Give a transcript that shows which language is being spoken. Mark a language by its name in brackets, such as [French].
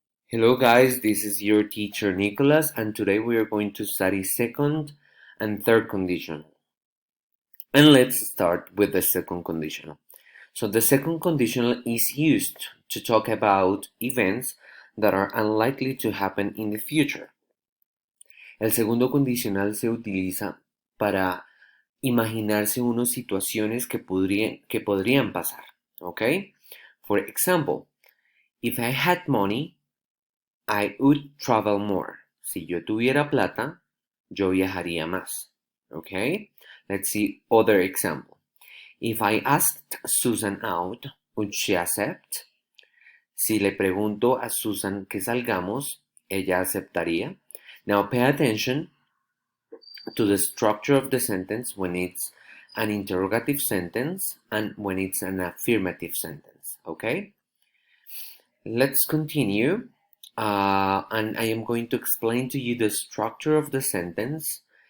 [English] Hello guys, this is your teacher Nicholas, and today we are going to study second and third conditional. And let's start with the second conditional. So the second conditional is used to talk about events that are unlikely to happen in the future. [Spanish] El segundo condicional se utiliza para imaginarse unas situaciones que podrían pasar, ¿ok? [English] For example, if I had money, I would travel more. [Spanish] Si yo tuviera plata, yo viajaría más. [English] Okay? Let's see other example. If I asked Susan out, would she accept? [Spanish] Si le pregunto a Susan que salgamos, ella aceptaría. [English] Now pay attention to the structure of the sentence when it's an interrogative sentence and when it's an affirmative sentence. Okay? Let's continue. And I am going to explain to you the structure of the sentence.